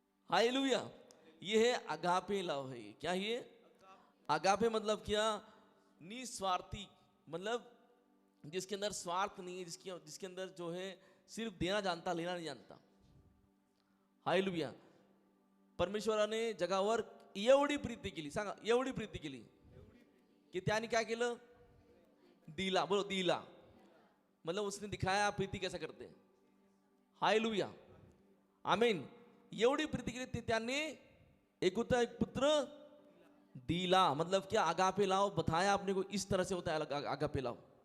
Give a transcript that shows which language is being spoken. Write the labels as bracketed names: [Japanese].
[Hindi] Hallelujah. ये है agape love है। क्या ये अगापे मतलब क्या? निस्वार्थी, मतलब जिसके अंदर स्वार्थ नहीं है, जिसके अंदर जो है सिर्फ देना जानता, लेना नहीं जानता। हालेलुया। [Marathi] परमेश्वराने जगावर एवढी प्रीती केली, सांगा एवढी प्रीती केली की त्याने काय केलं? दिला। बोलो दिला। [Hindi] मतलब उसने दिखाया प्रीति कैसा करते हैं। हालेलुया, आमीन। [Marathi] एवढी प्रीति केली त्याने एकुलता एक पुत्र दिला। [Hindi] मतलब क्या? आगापे लाओ बताया अपने को, इस तरह से होता है आगापे लाओ।